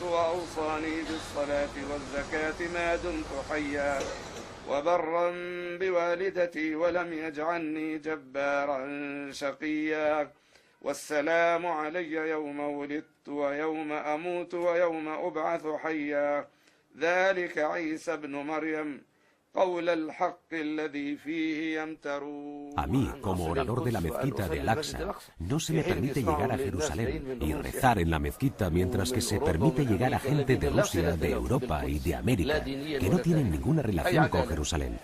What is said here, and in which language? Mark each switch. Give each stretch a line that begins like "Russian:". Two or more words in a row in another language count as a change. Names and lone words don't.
Arabic: وأوصاني بالصلاة والزكاة ما دمت حيا وبرا بوالدتي ولم يجعلني جبارا شقيا والسلام علي يوم ولدت ويوم أموت ويوم أبعث حيا ذلك عيسى ابن مريم قول الحق الذي فيه يمترون.
Spanish: A mí, como orador de la mezquita de Al-Aqsa, no se me permite llegar a Jerusalén y rezar en la mezquita, mientras que se permite llegar a gente de Rusia, de Europa y de América que no tienen ninguna relación con Jerusalén.